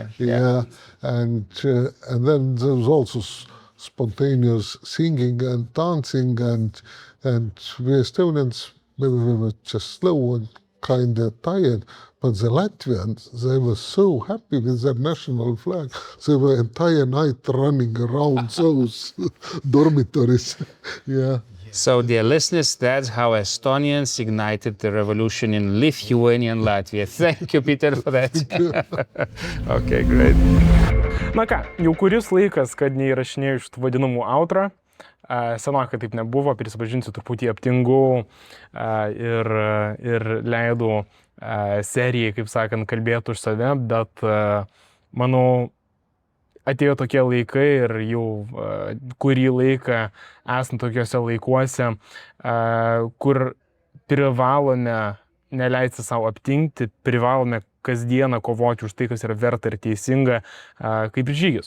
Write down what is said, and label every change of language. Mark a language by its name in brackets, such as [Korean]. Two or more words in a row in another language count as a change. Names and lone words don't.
[English] Yeah, and then there was also spontaneous singing and dancing, and we Estonians, maybe we were just slow and kind of tired, but the Latvians, they were so happy with their national flag. They were entire night running around those dormitories. Yeah. So, dear listeners, that's how Estonians ignited the revolution in Lithuanian Latvia. Thank you, Peter, for that. Okay, great. [Lithuanian] Na ką, jau kuris laikas, kad neįrašinėjau šitų vadinamų outrą. Senokai taip nebuvo, prisipažinsiu, truputį aptingau ir leidau serijai, kaip sakant, kalbėti už save, bet manau, atėjo tokie laikai ir jau kurį laiką esant tokiuose laikuose, kur privalome neleisti savo aptingti, privalome kasdieną kovoti už tai, kas yra verta ir teisinga, kaip žygis.